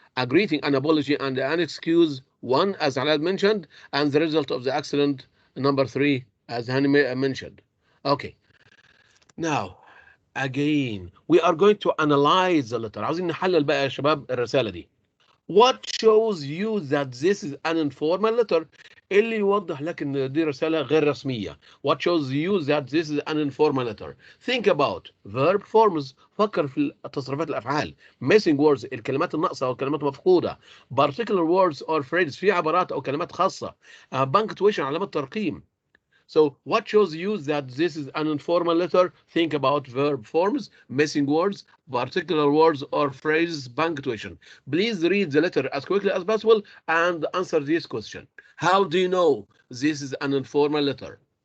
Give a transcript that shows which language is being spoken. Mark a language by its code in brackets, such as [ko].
[en] A greeting, an apology, and an excuse, 1, as Alad mentioned, and the result of the accident, number 3, as Hani mentioned. Okay. Now, again, we are going to analyze the letter. [ar] عاوزين نحلل بقى يا شباب الرسالة دي. [en] What shows you that this is an informal letter? [ar] اللي يوضح لك ان دي رسالة غير رسمية. [en] What shows you that this is an informal letter? Think about verb forms. [ar] فكر في تصريفات الأفعال. [en] Missing words [ar] الكلمات الناقصة أو الكلمات المفقودة. [en] Particular words or phrases [ar] في عبارات أو كلمات خاصة. [en] Punctuation [ar] علامات ترقيم. [en] So what shows you that this is an informal letter? Think about verb forms, missing words, particular words or phrases, punctuation. Please read the letter as quickly as possible and answer this question. How do you know this is an informal letter?